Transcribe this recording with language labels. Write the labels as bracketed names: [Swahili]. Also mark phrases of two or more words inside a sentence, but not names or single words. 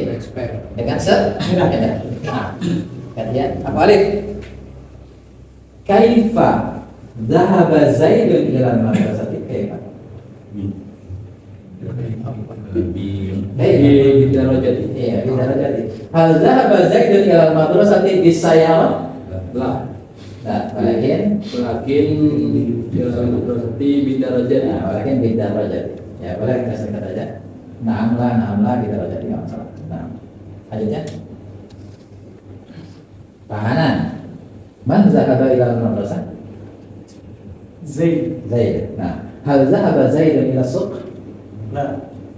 [Indonesian] Dengan sepeda. Nah, kemudian apa alif? [Arabic] كيف ذهب زيد إلى المدرسة? كيف بالدراجة. Iya, بالدراجة هل ذهب زيد إلى المدرسة بالسيارة? La. [Indonesian] Nah, walakin [Arabic] إلى المدرسة بالدراجة. [Indonesian] nah, [Arabic] ولكن بالدراجة. [Indonesian] Ya, boleh kita singkat aja. Naamlah bidarajati enggak masalah. Nah, lanjutnya. Pahanan. [Arabic] من ذهب إلى المدرسة? Zaid. Zaid. Nah, هل ذهب زيد إلى سوق? La.